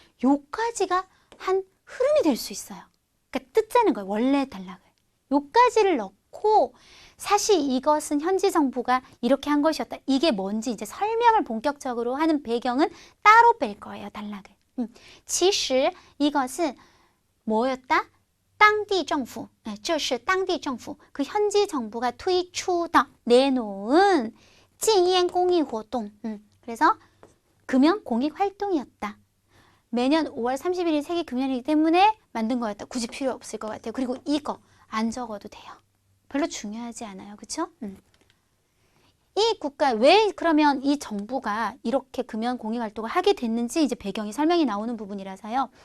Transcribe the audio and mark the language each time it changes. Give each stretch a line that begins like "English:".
Korean: 요까지가 한 흐름이 될 수 있어요. 그러니까 뜯자는 거예요. 원래 단락을. 요까지를 넣고 사실 이것은 현지 정부가 이렇게 한 것이었다. 이게 뭔지 이제 설명을 본격적으로 하는 배경은 따로 뺄 거예요. 단락을. 其实 이것은 뭐였다?
Chinese: 当地政府, 这是当地政府,
Korean: 그 현지 정부가
Chinese: 推出的
Korean: 내놓은
Chinese: 禁烟公益活动.
Korean: 그래서 금연 공익 활동이었다. 매년 5월 31일이 세계 금연이기 때문에 만든 거였다. 굳이 필요 없을 것 같아요. 그리고 이거 안 적어도 돼요. 별로 중요하지 않아요. 그렇죠? 이 국가 왜 그러면 이 정부가 이렇게 금연 공익 활동을 하게 됐는지 이제 배경이 설명이 나오는 부분이라서요.